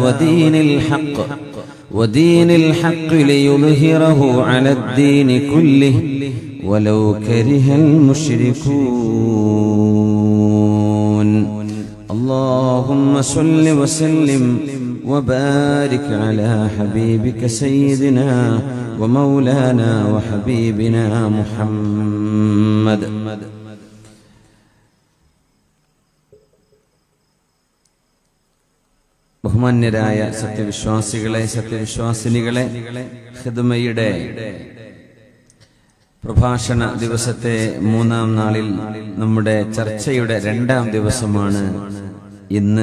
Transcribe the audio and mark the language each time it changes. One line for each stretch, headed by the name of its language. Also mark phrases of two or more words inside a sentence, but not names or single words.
Arabic: ودين الحق ليظهره على الدين كله ولو كره المشركون اللهم صل وسلم وبارك على حبيبك سيدنا ومولانا وحبيبنا محمد.
Malayalam: ബഹുമാന്യരായ സത്യവിശ്വാസികളെ, സത്യവിശ്വാസിനികളെ, ഖിദ്മയുടെ പ്രഭാഷണ ദിവസത്തെ മൂന്നാം നാളിൽ നമ്മുടെ ചർച്ചയുടെ രണ്ടാം ദിവസമാണ് ഇന്ന്.